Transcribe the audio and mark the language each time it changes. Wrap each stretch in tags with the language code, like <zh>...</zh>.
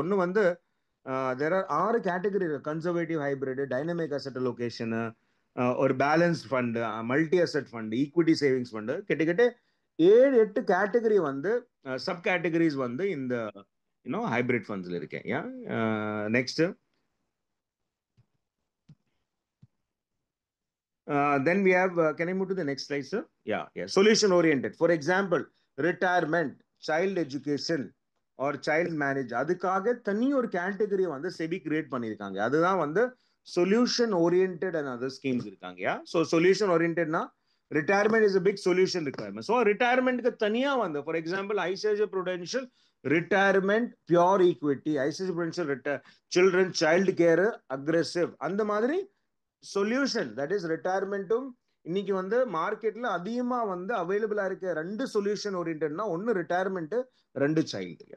<ta>ஒன்று வந்து</ta> <en>There are 6 category: conservative hybrid, dynamic asset allocation, ஒரு balanced fund, multi asset fund, equity savings fund.</en> <ta>கிட்டத்தட்ட 7-8 category வந்து sub categories வந்து இந்த ஹைபிரிட் ஃபண்ட்ஸ்ல இருக்கேன்.</ta> <en>Yeah, next, then we have, can I move to the next slide, sir? Yeah, solution oriented. For example, retirement, child education or child marriage,</en> <ta>அதுக்காக தனி ஒரு category வந்து SEBI create பண்ணிருக்காங்க. அதுதான் வந்து solution oriented and other schemes இருக்காங்க. யா, so solution ஓரியன்டட்னா retirement</ta> <en>Is a big solution requirement.</en> <ta>So ரிட்டையர்மெண்ட்க்கு தனியா வந்து, for example ICICI Prudential retirement pure equity, ICICI Prudential children child care aggressive, அந்த மாதிரி சொல்யூஷன், தட் இஸ் ரிட்டையர்மெண்ட்டும் இன்னைக்கு வந்து மார்க்கெட்ல அதிகமா வந்து அவைலபிளா இருக்க 2 சொல்யூஷன் ஓரியன்டட்னா, ஒன்னு ரிட்டையர்மெண்ட், 2 சைல்டு.</ta>